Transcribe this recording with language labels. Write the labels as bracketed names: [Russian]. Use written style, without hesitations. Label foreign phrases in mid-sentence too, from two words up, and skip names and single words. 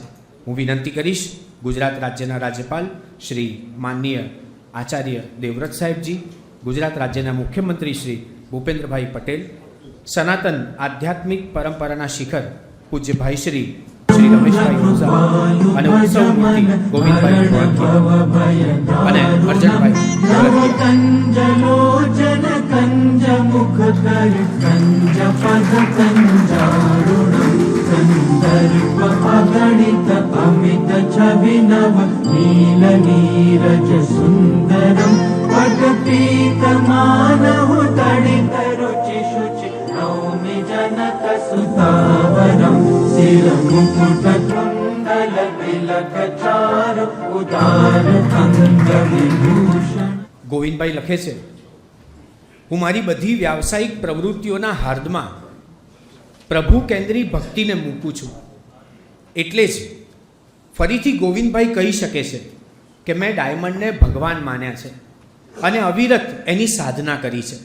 [Gujarati] હું વિનંતી કરીશ ગુજરાત રાજ્યના રાજ્યપાલ શ્રી માનનીય આચાર્ય દેવવ્રત સાહેબજી, ગુજરાત રાજ્યના મુખ્યમંત્રી શ્રી ભૂપેન્દ્રભાઈ પટેલ, સનાતન આધ્યાત્મિક પરંપરાના શિખર પૂજ્ય ભાઈ શ્રી રમેશભાઈ ઓઝા અને ઉત્સવ મૂર્તિ ગોવિંદભાઈ અને અર્જનભાઈ [Sanskrit] अगणित अमित छविनव नील नीरज सुंदरम पटपीत मानहु तडित रुचि शुचि नौमि जनक सुतावरम सिर मुकुट कुंडल तिलक चारु उदार अंग विभूषण। [Gujarati] ગોવિંદભાઈ લખે છે, હું મારી બધી વ્યાવસાયિક પ્રવૃત્તિઓના હાર્દમાં પ્રભુ કેન્દ્રી ભક્તિને મૂકું છું। એટલે જ ફરીથી ગોવિંદભાઈ કહી શકે છે કે મેં ડાયમંડને ભગવાન માન્યા છે અને અવિરત એની સાધના કરી છે।